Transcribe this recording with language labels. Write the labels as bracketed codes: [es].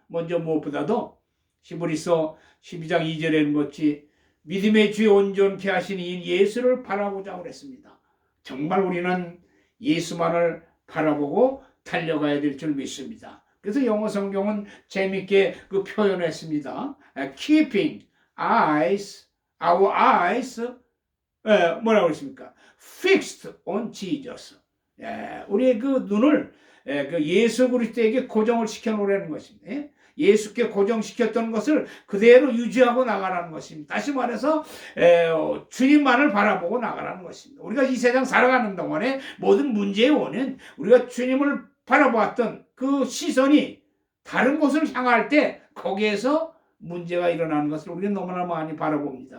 [ko] 먼저 무엇보다도 히브리서 12장 2절에는 것이 믿음의 주에 온전케 하신 이 예수를 바라보자 그랬습니다. 정말 우리는 예수만을 바라보고 달려가야 될 줄 믿습니다. 그래서 영어 성경은 재밌게 그 표현했습니다. [en] Keeping our eyes [ko] 뭐라고 그랬습니까? [en] Fixed on Jesus. [ko] 우리의 그 눈을 그 예수 그리스도에게 고정을 시켜 놓으라는 것입니다. 예수께 고정시켰던 것을 그대로 유지하고 나가라는 것입니다. 다시 말해서 주님만을 바라보고 나가라는 것입니다. 우리가 이 세상 살아가는 동안에 모든 문제의 원인, 우리가 주님을 바라보았던 그 시선이 다른 곳을 향할 때 거기에서 문제가 일어나는 것을 우리는 너무나 많이 바라봅니다.